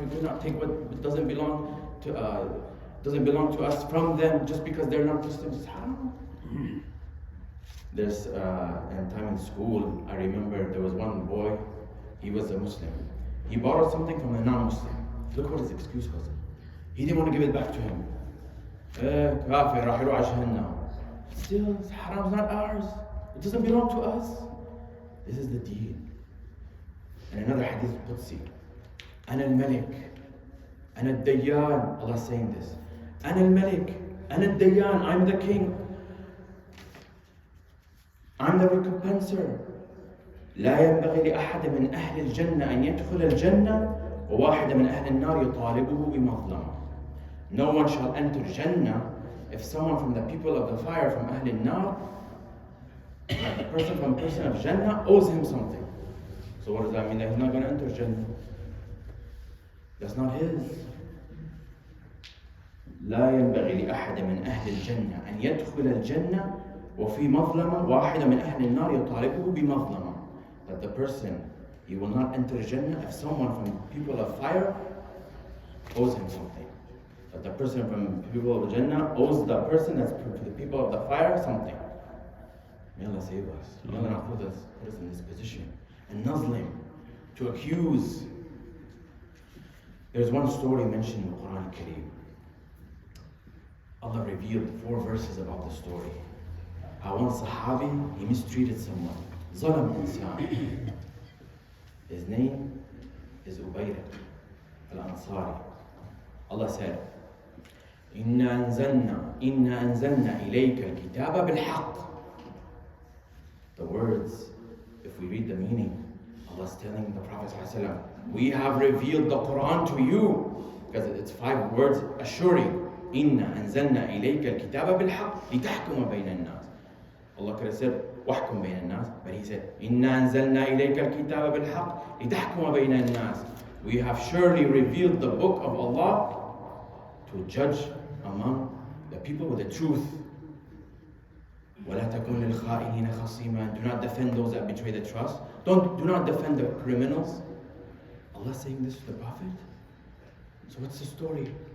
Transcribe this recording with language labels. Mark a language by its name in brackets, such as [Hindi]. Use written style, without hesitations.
[English] We cannot take what doesn't belong to us from them just because they're not Muslims. It's haram. There's in time in school, I remember there was one boy. He was a Muslim. He borrowed something from a non-Muslim. Look what his excuse was. He didn't want to give it back to him. [Arabic] Kafir, راح يروح على جهنم. [English] Still, it's haram, it's not ours. It doesn't belong to us. This is the deen. And another hadith Qudsi. [Arabic] أنا الملك أنا الديان. [English] Allah is saying this. [Arabic] أنا الملك أنا الديان. [English] I'm the king. I'm the recompenser. [Arabic] لا ينبغي لأحد من أهل الجنة أن يدخل الجنة وواحد من أهل النار يطالبه بمظلمة. [English] No one shall enter Jannah if someone from the people of the fire from Ahl al-Nar, like the person of Jannah, owes him something. So what does that mean? That he's not going to enter Jannah. That's not his. [Arabic] لا ينبغي لأحد من أهل الجنة أن يدخل الجنة وفي مظلمة واحدة من أهل النار يطالبه بمظلمة. [English] That the person, he will not enter Jannah if someone from people of fire owes him something. That the person from people of Jannah owes the person that's to the people of the fire something. May Allah save us. May Allah not put us in this position. And Nazlim, to accuse. There's one story mentioned in the Quran Kareem. Allah revealed 4 verses about the story. How one Sahabi, he mistreated someone. [Arabic] Zalam insan. [English] His name is Ubayrak al-Ansari. Allah said, [Arabic] إِنَّا أَنزَلْنَا إِلَيْكَ الْكِتَابَ بِالْحَقِّ. [English] The words, if we read the meaning, Allah is telling the Prophet ﷺ, we have revealed the Quran to you, because it's 5 words assuring. [Arabic] إِنَّا أَنزَلْنَا إِلَيْكَ الْكِتَابَ بِالْحَقِّ لِتَحْكُمَ بَيْنَ النَّاسِ. [English] Allah could have said, [Arabic] وَحْكُمْ بَيْنَ النَّاسِ, [English] but He said, [Arabic] إِنَّا أَنزَلْنَا إِلَيْكَ الْكِتَابَ بِالْحَقِّ لِتَحْكُمَ بَيْنَ النَّاسِ. [English] We have surely revealed the book of Allah to judge among the people with the truth. [Arabic] وَلَا تَكُنْ لِلْخَائِنِينَ خَصِيمًا. [English] Do not defend those that betray the trust. Do not defend the criminals. Allah is saying this to the Prophet. So what's the story?